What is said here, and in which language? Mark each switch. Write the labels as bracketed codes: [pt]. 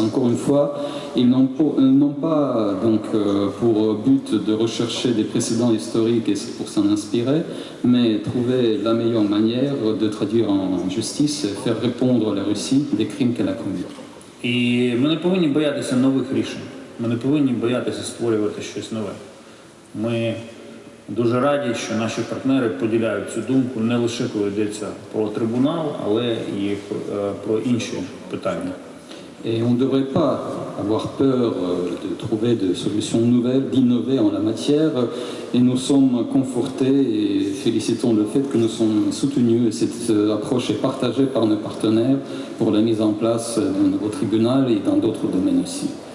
[fr] Encore une fois, ils n'ont pas donc, pour but de rechercher des précédents historiques et pour s'en inspirer, mais trouver la meilleure manière de traduire en justice et faire répondre la Russie des crimes qu'elle a commis. [uk] І ми не повинні боятися нових рішень. Ми не повинні боятися створювати щось нове. Ми дуже раді, що наші партнери поділяють цю думку не лише коли йдеться про трибунал, але і про інші питання. [fr] Et on ne devrait pas avoir peur de trouver des solutions nouvelles, d'innover en la matière. Et nous sommes confortés et félicitons le fait que nous sommes soutenus. Et cette approche est partagée par nos partenaires pour la mise en place d'un nouveau tribunal et dans d'autres domaines aussi.